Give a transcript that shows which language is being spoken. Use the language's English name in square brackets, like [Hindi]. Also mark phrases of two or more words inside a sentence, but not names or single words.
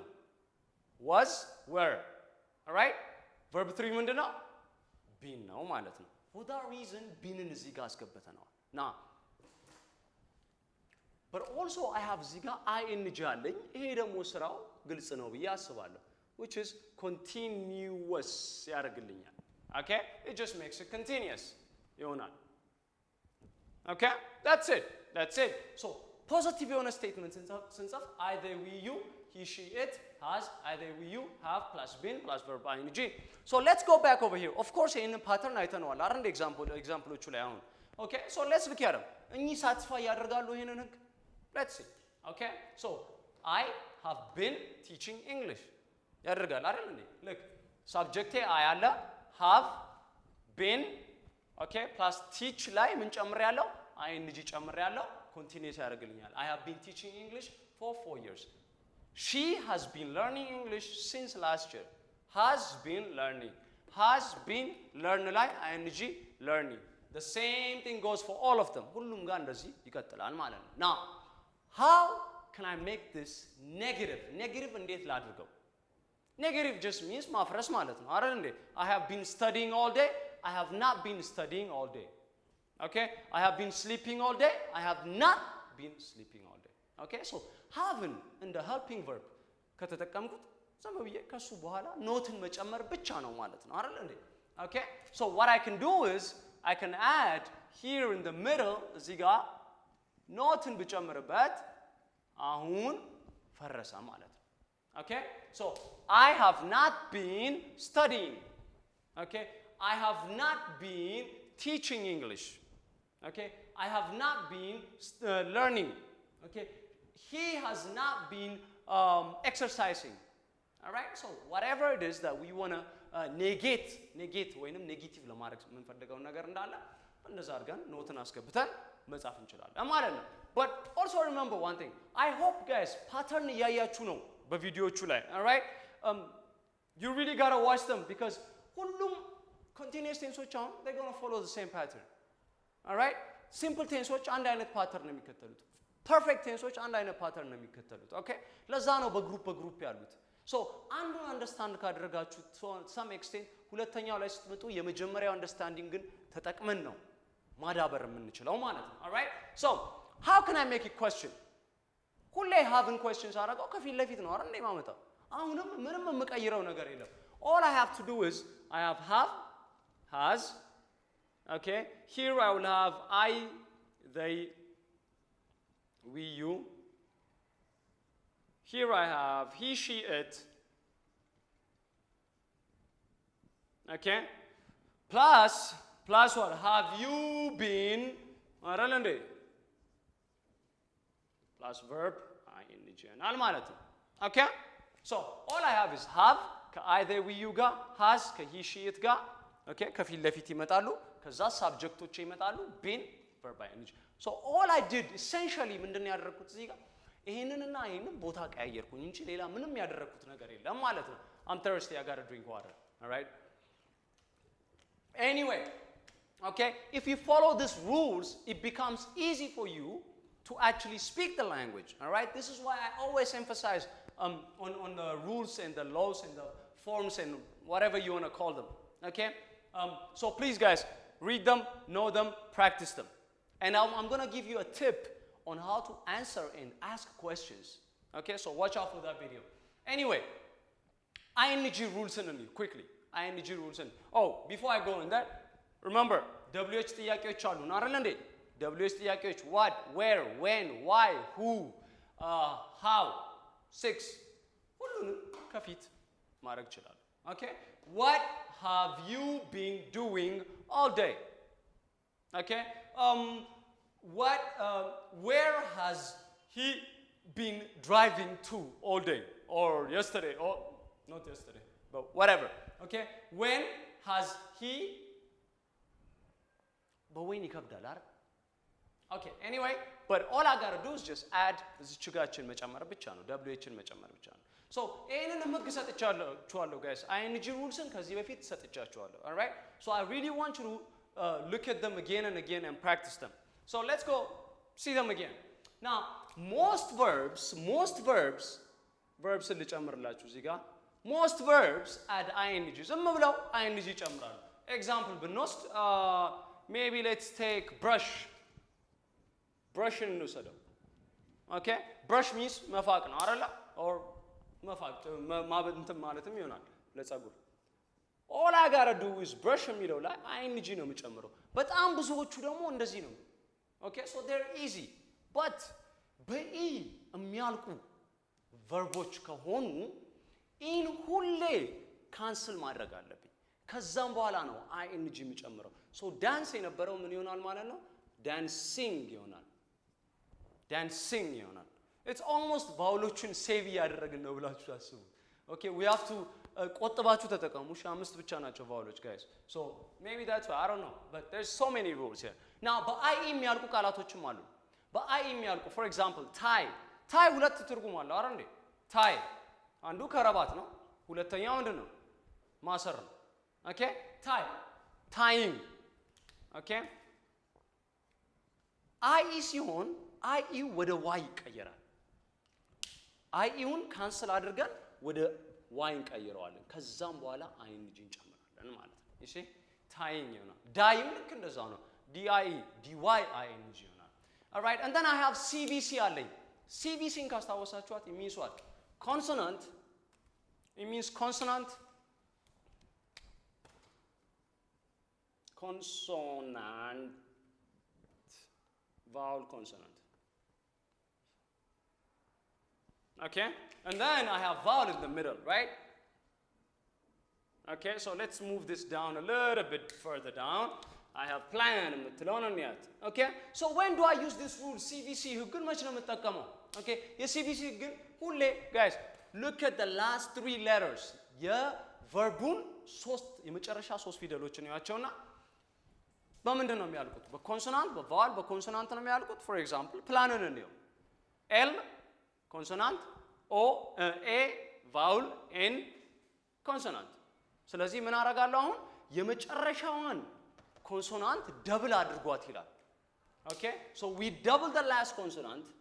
[English] was, were. all right, verb 3 ምንድነው? [Amharic] been ነው ማለት ነው። [English] for that reason [Amharic] beenን እዚህ ጋር አስገብተናል። [English] now but also I have [Amharic] እዚህ ጋር ing አለኝ። ይሄ ደግሞ ስራው ግልጽ ነው ብዬ አስባለሁ, [English] which is continuous ያደርግልኛል። okay, it just makes it continuous ይሆናል። okay, that's it. so positive የሆነ statement ስንጽፍ either we you he she it has either we you have plus been plus verb ing. so let's go back over here. of course ይሄንን pattern [Amharic] አይተነዋል አይደል ኤግዛምፕሎቹ ላይ አሁን። [English] okay, so let's look at them. [Amharic] እኚህ satisfy ያደርጋሉ ይሄንን ህግ? [English] let's see. okay, so I have been teaching English [Amharic] ያደርጋል አይደል እንዴ? [English] look, subject I አለ, have been, okay, plus teach [Amharic] ላይ ምን ጨምሬያለሁ? [English] ing ጨምሬያለሁ, continuous ያደርግልኛል። I have been teaching English for 4 years. She has been learning English since last year. has been learning learn ላይ ing learning. the same thing goes for all of them. [Amharic] ሁሉም ጋር እንደዚህ ይቀጥላል ማለት ነው። [English] now how can I make this negative [Amharic] እንዴት ላድርገው? [English] negative just means [Amharic] ማፍረስ ማለት ነው አይደል እንዴ? [English] I have been studying all day, I have not been studying all day. okay, I have been sleeping all day, I have not been sleeping all day. [Amharic] okay, so haveን እንደ [English] helping verb [Amharic] ከተጠቀምኩት ዝም ብዬ ከሱ በኋላ ኖትን መጨመር ብቻ ነው ማለት ነው አይደል እንዴ? [English] okay, so what I can do is I can add here in the middle [Amharic] እዚህ ጋር ኖትን ብጨምርበት አሁን ፈረሰ ማለት ነው። [English] okay, so I have not been studying. okay, I have not been teaching English. okay, I have not been learning. okay, he has not been exercising. all right, so whatever it is that we want to negate [Amharic] ወይንም ኔጌቲቭ ለማድረግ የምንፈልገው ነገር እንዳለ እንደዛ አድርገን ኖትን አስገብተን መጻፍ እንችላለን ማለት ነው። [English] but also remember one thing, I hope guys pattern [Amharic] እያያችሁ ነው በቪዲዮቹ ላይ. [English] all right, you really got to watch them because ሁሉም continuous tenseዎች አሁን they're going to follow the same pattern. all right, simple tenseዎች [Amharic] አንድ አይነት ፓተርን ነው የሚከተሉት፣ [English] perfect tenseዎች [Amharic] አንድ አይነት ፓተርን ነው የሚከተሉት። okay, ለዛ ነው በግሩፕ ያሉት። so አንዱን አንደርስታንድ ካደረጋችሁ [English] some extent [Amharic] ሁለተኛው ላይ ስትመጡ የመጀመሪያው አንደርስታንዲንግ ግን ተጠቅመን ነው ማዳበር የምንችለው ማለት ነው። [English] all right, so how can I make a question? ሁሌ having questions [Amharic] አደረገው ከፊት ለፊት ነው አይደል የማመጣው። አሁንም ምንም የምቀይረው ነገር የለም። [English] all I have to do is I have has Okay, here I will have I, they, we, you. Here I have he, she, it. Okay, plus what? Have you been? Plus verb ing [Amharic] ናል ማለት ነው። [English] Okay, so all I have is have ከአይ they we you ጋር has ከhe she it ጋር okay [Amharic] ከፊት ለፊት ይመጣሉ ከዛ ሳብጀክቶች ይመጣሉ [English] been verb ing so all I did essentially [Amharic] ምንድነው ያደረኩት እዚህ ጋር ይሄንንና ይሄንን ቦታ ቀያየርኩኝ እንጂ ሌላ ምንም ያደረኩት ነገር የለም ማለት ነው። [English] I'm thirsty, I got to drink water. All right? Anyway, okay, if you follow these rules, it becomes easy for you to actually speak the language. All right? This is why I always emphasize on the rules and the laws and the forms and whatever you want to call them. Okay? So please, guys, read them, know them, practice them. And I'm going to give you a tip on how to answer and ask questions. Okay? So watch out for that video. Anyway, ing rules in quickly. ing rules in. Oh, before I go in that, remember, [Amharic] WH ጥያቄዎች አሉ አይደል እንዴ? [English] WH ጥያቄዎች what, where, when, why, who, how, 6 [Amharic] ሁሉንም ከፊት ማድረግ ይችላል። [English] Okay? What have you been doing all day? Okay? What where has he been driving to all day or yesterday or not yesterday but whatever. Okay, when has he but when [Amharic] ይከብዳል አይደል? [English] Okay, anyway, but all I got to do is just add [Amharic] እዚች ጋችን መጨመር ብቻ ነው [English] whን [Amharic] መጨመር ብቻ ነው. So ይሄንን ህግ ሰጥቻለሁ guys. [English] ing rulesን [Amharic] ከዚህ በፊት ሰጥቻችኋለሁ. [English] All right? So I really want you to look at them again and again and practice them. So let's go see them again. Now, most verbs [Amharic] ልጨምርላችሁ እዚህ ጋር [English] most verbs add ing [Amharic] ዝም ብለው [English] ing ይጨምራሉ። Example ብንወስድ maybe let's take brush እንውሰደው። Okay? Brush means [Amharic] መፋቅ ነው አይደል? or መፋቅ እንትን ማለትም ይሆናል ለፀጉር። [English] all I gotta do is brush [Amharic] የሚለው ላይ ing ነው የምጨምረው። በጣም ብዙዎቹ ደግሞ እንደዚህ ነው። [English] Okay, so they're easy. [Amharic] But በኢ የሚያልቁ ቨርቦች ከሆኑ ኢን ሁሌ ካንስል ማድረግ አለብኝ። ከዛም በኋላ ነው ing የሚጨምረው። so ዳንስ የነበረው ምን ይሆናል ማለት ነው? dancing ይሆናል። [English] it's almost [Amharic] ቫውሎችን ሴቭ እያደረግን ነው ብላችሁ አስቡ። [English] Okay, we have to [Amharic] ቆጥባችሁ ተጠቀሙ። እሺ አምስት ብቻ ናቸው ቫውሎች guys. [English] So maybe that's why I don't know, but there's so many rules here. [Amharic] Now በአይ የሚያልቁ ቃላቶችም አሉ። በአይ የሚያልቁ [English] for example tie [Amharic] ሁለት ትርጉም አለው አይደል እንዴ? tie አንዱ ከረባት ነው፣ ሁለተኛው ምንድን ነው? ማሰር ነው። Okay? tying. Okay? አይ ሲሆን አይ ወደ ዋይ ይቀየራል። አይውን ካንስል አድርገን ወደ ዋይ እንቀይረዋለን። ከዛም በኋላ ing እንጨምራለን ማለት ነው። እሺ tying ይሆናል። ዳይም ልክ እንደዛው ነው። dy ing ይሆናል። [English] All right, and then I have CVC [Amharic] አለኝ። CVCን ካስታወሳችኋት [English] it means what? Consonant. It means consonant vowel consonant. Okay? And then I have vowel in the middle, right? Okay, so let's move this down a little bit further down. I have plan [Amharic] የምትለውን ያት [English] okay so when do I use this rule CVC [Amharic] ህግን መች ነው [English] የምጠቀመው okay [Amharic] የCVC ህግን ሁሌ [English] guys look at the last 3 letters የቨርቡን [Amharic] የመጨረሻ 3 ፊደሎችን ያያቸውና በምንድን ነው የሚያልቁት በኮንሶናንት በቫወል በኮንሶናንት ነው የሚያልቁት [English] for example [Amharic] ፕላንን እንየው L ኮንሶናንት O A vowel N ኮንሶናንት ስለዚህ ምን አደርጋለሁ አሁን የመጨረሻዋን consonant double አድርጓት ይላል [English] okay so we double the last consonant